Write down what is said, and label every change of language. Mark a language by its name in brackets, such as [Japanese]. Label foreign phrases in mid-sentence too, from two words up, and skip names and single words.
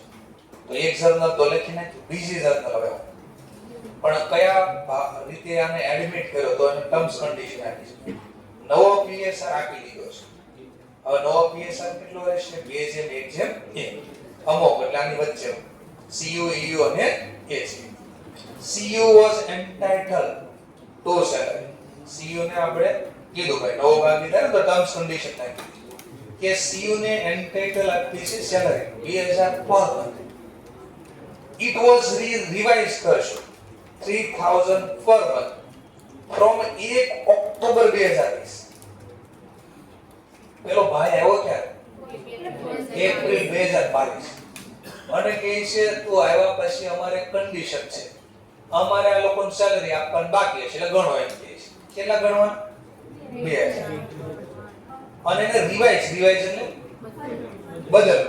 [Gujarati] તો એક જર્નલ તો લખી નાખ્યું, બીજી જર્નલ હવે પણ કયા રીતે આને એડમિટ કર્યો તો એને [English] terms condition [Gujarati] આપી છે. નવો PSR આપી દીધો છે. હવે નવો PSR કેટલો રહેશે? 2:1 અમુક એટલે આની વચ્ચે CU EU અને AG. [English] CU was entitled to salary. [Gujarati] CU ને આપણે કીધું ભાઈ નવો ભાગીદાર તો [English] terms condition [Gujarati] નાખી કે CU ને એન્ટાઇટલ આપી છે સેલરી 2000 [English] per month. It was revised કરશો 3000 per month from 1 ઓક્ટોબર 2020. [Gujarati] પેલો ભાઈ આવ્યો ક્યારે? એપ્રિલ 2022. અને કહે છે તું આવ્યા પછી અમારે કન્ડિશન છે, અમારે આ લોકોને સેલરી આપવાની બાકી છે એટલે ગણો એમ કહે છે. કેટલા ગણવા? 2000. અને એને રિવાઇઝ એટલે બદલવું.